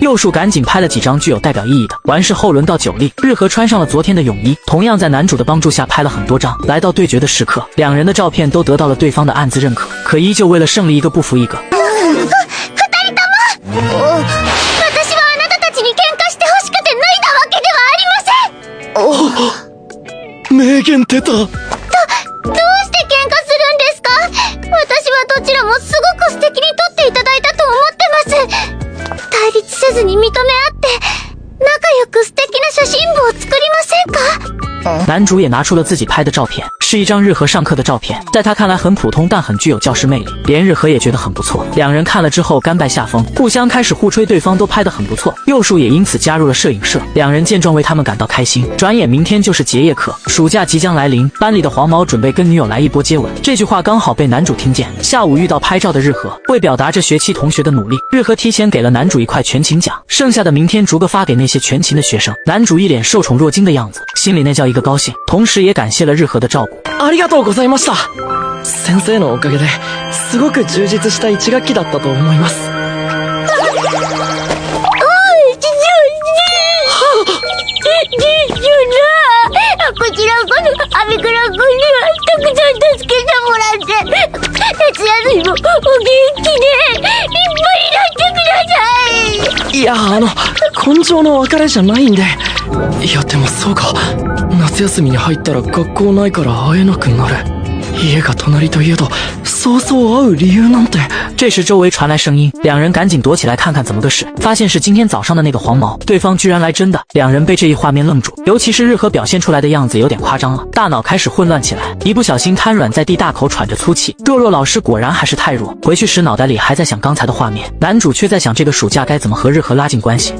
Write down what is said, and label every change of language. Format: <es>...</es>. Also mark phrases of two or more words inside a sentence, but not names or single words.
<zh>佑树赶紧拍了几张具有代表意义的。完事后轮到久利，日和穿上了昨天的泳衣，同样在男主的帮助下拍了很多张。来到对决的时刻，两人的照片都得到了对方的暗自认可，可依旧为了胜利一个不服一个。</zh> <ja>名言出た。どうして喧嘩するんですか？私はどちらもすごく素敵に撮っていただいたと思ってます。対立せずに認め合って仲良く素敵な写真部を作りませんか？</ja> <zh>男主也拿出了自己拍的照片，是一张日和上课的照片，在他看来很普通，但很具有教师魅力，连日和也觉得很不错。两人看了之后甘拜下风，互相开始互吹对方都拍得很不错。佑树也因此加入了摄影社，两人见状为他们感到开心。转眼明天就是结业课，暑假即将来临，班里的黄毛准备跟女友来一波接吻，这句话刚好被男主听见。下午遇到拍照的日和，为表达这学期同学的努力，日和提前给了男主一块全勤奖，剩下的明天逐个发给那些全勤的学生。男主一脸受宠若惊的样子，心里那叫一个高兴，同时也感谢了日和的照顾。</zh> <ja>ありがとうございました。先生のおかげですごく充実した1学期だったと思います。こちらこそ、アビクラ君にはたくさん助けてもらって、夏休みもお元気で、いっぱいになってください。いや根性の別れじゃないんで。いやでもそうか、夏休みに入ったら学校ないから会えなくなる。家が隣といえどそうそう会う理由なんて。</ja> <zh>这时周围传来声音，两人赶紧躲起来看看怎么个事，发现是今天早上的那个黄毛，对方居然来真的。两人被这一画面愣住，尤其是日和表现出来的样子有点夸张了，大脑开始混乱起来，一不小心瘫软在地，大口喘着粗气。若若老师果然还是太弱，回去时脑袋里还在想刚才的画面，男主却在想这个暑假该怎么和日和拉近关系。</zh>